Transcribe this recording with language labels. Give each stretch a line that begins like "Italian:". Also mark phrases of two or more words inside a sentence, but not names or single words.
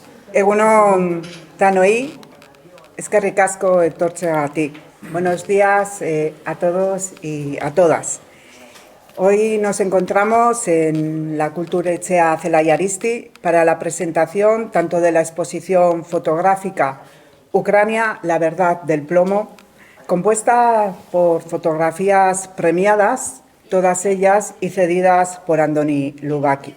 Basque: Egunon Tanoi, eskerrik asko etortzeagatik.
Spanish: Buenos días a todos y a todas. Hoy nos encontramos en la Kulturetxea Zelai Aristi para la presentación tanto de la exposición fotográfica Ucrania, la verdad del plomo, compuesta por fotografías premiadas, todas ellas y cedidas por Andoni Lubaki.